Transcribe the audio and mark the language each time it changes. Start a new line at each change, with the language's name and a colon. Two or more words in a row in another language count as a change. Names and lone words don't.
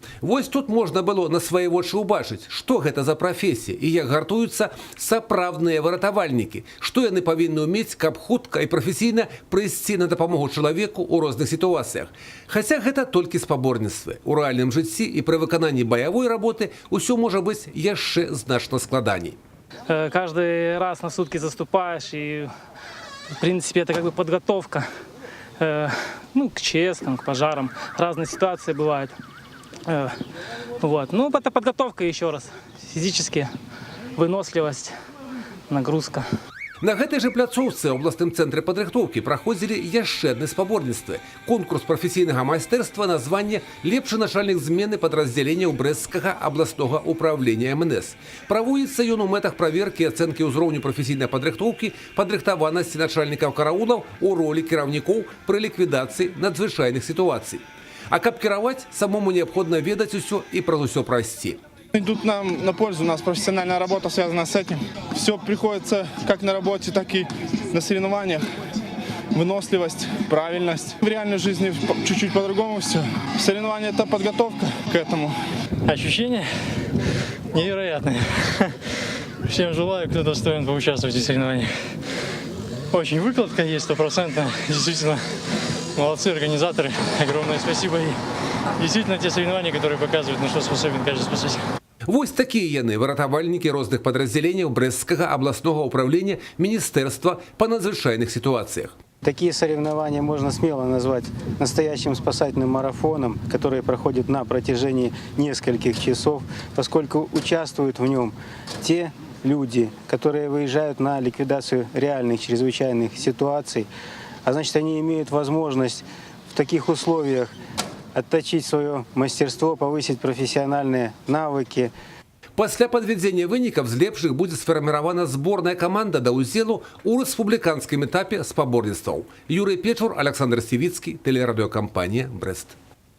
Belarusian: Вось тут можна было на свае вочы ўбачыць, што гэта за прафесія і як гартуюцца сапраўдныя выратавальнікі, што яны павінны ўмець, каб хутка і прафесійна прыйсці на дапамогу чалавеку ў розных сітуацыях. Хаця гэта толькі спаборніцтвы. У рэальным жыцці і пры выкананні баявой работы ўсё можа быць яшчэ значна складаней.
Russian: Каждый раз на сутки заступаешь, и в принципе это как бы подготовка к честкам, к пожарам. Разные ситуации бывают. Вот. Ну, это подготовка еще раз. Физически, выносливость, нагрузка.
Belarusian: На гэтай жа пляцоўцы ў абласным цэнтры падрыхтоўкі праходзілі яшчэ адны спаборніцтвы. Конкурс прафесійнага майстэрства на званне «Лепшы начальнік змены падраздзяленняў брэсцкага абласнога ўправлення МНС». Праводзіцца ён у мэтах праверкі і ацэнкі ўзроўню прафесійнай падрыхтоўкі, падрыхтаванасці начальнікаў караулаў у ролі кіраўнікоў пры ліквідацыі надзвычайных сітуацый. А каб кіраваць, самому неабходна ведаць усё і праз усё прайсці.
Russian: Идут нам на пользу, у нас профессиональная работа связана с этим. Все приходится как на работе, так и на соревнованиях. Выносливость, правильность. В реальной жизни чуть-чуть по-другому все. Соревнования – это подготовка к этому. Ощущения невероятные. Всем желаю, кто достоин поучаствовать в соревнованиях. Очень выкладка есть, 100%. Действительно, молодцы организаторы. Огромное спасибо. И действительно, те соревнования, которые показывают, на что способен каждый спасатель.
Belarusian: Вось такія яны, выратавальнікі розных падраздзяленняў брэсцкага абласнога ўправлення Міністэрства па надзвычайных сітуацыях.
Russian: Такие соревнования можно смело назвать настоящим спасательным марафоном, который проходит на протяжении нескольких часов, поскольку участвуют в нем те люди, которые выезжают на ликвидацию реальных чрезвычайных ситуаций, а значит, они имеют возможность в таких условиях отточить свое мастерство, повысить профессиональные навыки.
Belarusian: Пасля падвядзення вынікаў з лепшых будзе сфарміравана зборная каманда да ўдзелу ў рэспубліканскім этапе спаборніцтваў. Юрый Печур, Александр Сівіцкі, тэлерадыёкампанія «Брэст».